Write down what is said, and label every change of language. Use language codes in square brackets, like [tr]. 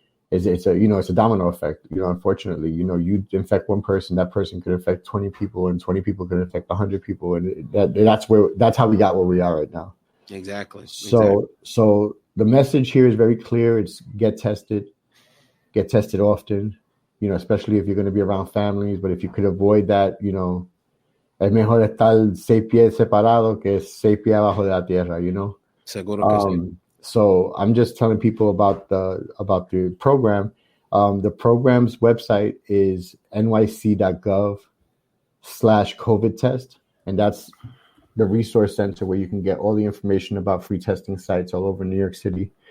[en] It's a domino effect. Unfortunately, you infect one person, that person could affect 20 people, and 20 people could affect 100 people. And that's how we got where we are right now. Exactly. So the message here is very clear. It's get tested often, especially if you're going to be around families. But if you could avoid that, [es] es mejor estar 6 pies separado que 6 pies abajo de la tierra, Seguro que sí. [en] So I'm just telling people about the program. The program's website is nyc.gov/COVID test. And that's the resource center where you can get all the information about free testing sites all over New York City.